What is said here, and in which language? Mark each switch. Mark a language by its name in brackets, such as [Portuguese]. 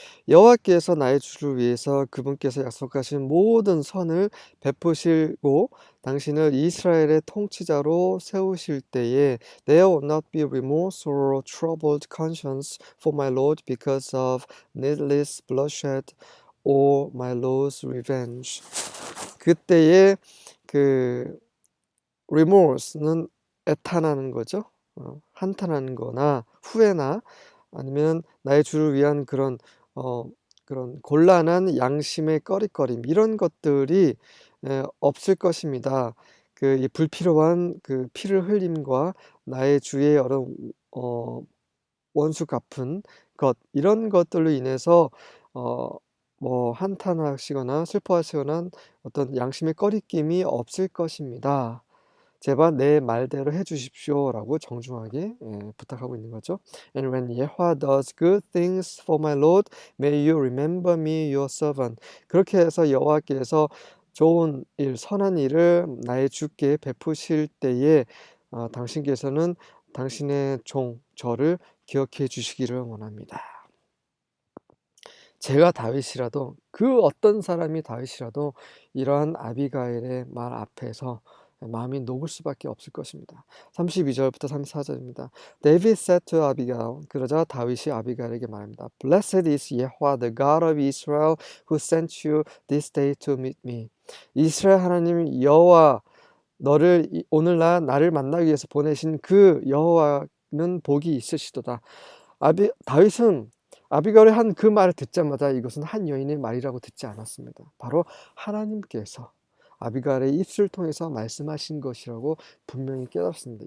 [Korean] 여호와께서 나의 주를 위해서 그분께서 약속하신 모든 선을 베푸시고 당신을 이스라엘의 통치자로 세우실 때에 [English] There will not be remorse or troubled conscience for my Lord because of needless bloodshed or my Lord's revenge. [Korean] 그때에 그 remorse는 애탄하는 거죠. 한탄하는 거나 후회나 아니면 나의 주를 위한 그런 곤란한 양심의 꺼릿거림 이런 것들이 없을 것입니다. 그 이 불필요한 그 피를 흘림과 나의 주의 여러 원수 갚은 것 이런 것들로 인해서 뭐 한탄하시거나 슬퍼하시거나 어떤 양심의 꺼리낌이 없을 것입니다. 제발 내 말대로 해 주십시오라고 정중하게 부탁하고 있는 거죠. [English] And when Yahweh does good things for my Lord, may you remember me, your servant. [Korean] 그렇게 해서 여호와께서 좋은 일, 선한 일을 나의 주께 베푸실 때에 당신께서는 당신의 종 저를 기억해 주시기를 원합니다. 제가 다윗이라도 그 어떤 사람이 다윗이라도 이러한 아비가일의 말 앞에서 마음이 녹을 수밖에 없을 것입니다. 32절부터 34절입니다. [English] David said to Abigail, [Korean] 그러자 다윗이 아비가일에게 말합니다. [English] Blessed is Yahweh, the God of Israel, who sent you this day to meet me. [Korean] 이스라엘 하나님 여호와 너를 오늘날 나를 만나기 위해서 보내신 그 여호와는 복이 있으시도다. 다윗은 아비가일이 한 그 말을 듣자마자 이것은 한 여인의 말이라고 듣지 않았습니다. 바로 하나님께서 아비가일의 입술을 통해서 말씀하신 것이라고 분명히 깨달았습니다.